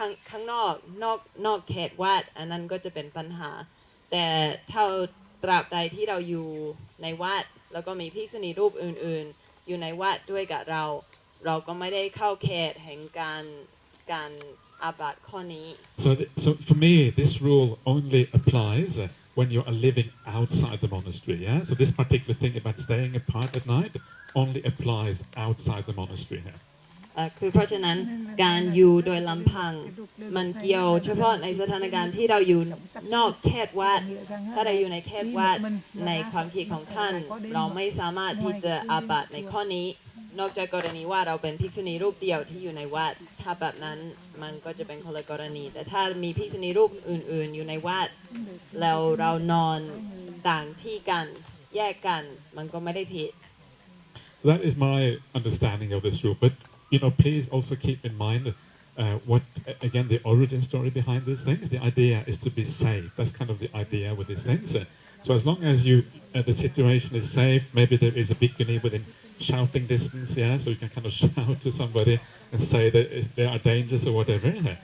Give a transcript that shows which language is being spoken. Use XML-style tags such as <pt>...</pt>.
<th>ข้างนอกเขตวัดอันนั้นก็จะเป็นปัญหาแต่ถ้าตราบใดที่เราอยู่ในวัดแล้วก็มีภิกษุณีรูปอื่นๆอยู่ในวัดด้วยกับเราก็ไม่ได้เข้าเขตแห่งการอาบัติข้อนี้</th> <en>So for me this rule only applies when you are living outside the monastery. Yeah. So this particular thing about staying apart at night only applies outside the monastery here.</en> <th>คือเพราะฉะนั้นการอยู่โดยลำพังมันเกี่ยวเฉพาะในสถานการณ์ที่เราอยู่นอกเขตวัดถ้าเราอยู่ในเขตวัดในความคิดของท่านเราไม่สามารถที่จะอาบัติในข้อนี้นอกจากกรณีว่าเราเป็นภิกษุณีรูปเดียวที่อยู่ในวัดถ้าแบบนั้นมันก็จะเป็นคนละกรณีแต่ถ้ามีภิกษุณีรูปอื่นๆอยู่ในวัดแล้วเรานอนต่างที่กันแยกกันมันก็ไม่ได้ผิด</th> <en>So that is my understanding of this rule, but please also keep in mind what again the origin story behind these things. The idea is to be safe. That's kind of the idea with these things. So as long as the situation is safe, maybe there is a bhikkhuni within shouting distance, yeah, so you can kind of shout to somebody and say that there are dangers or whatever.</en>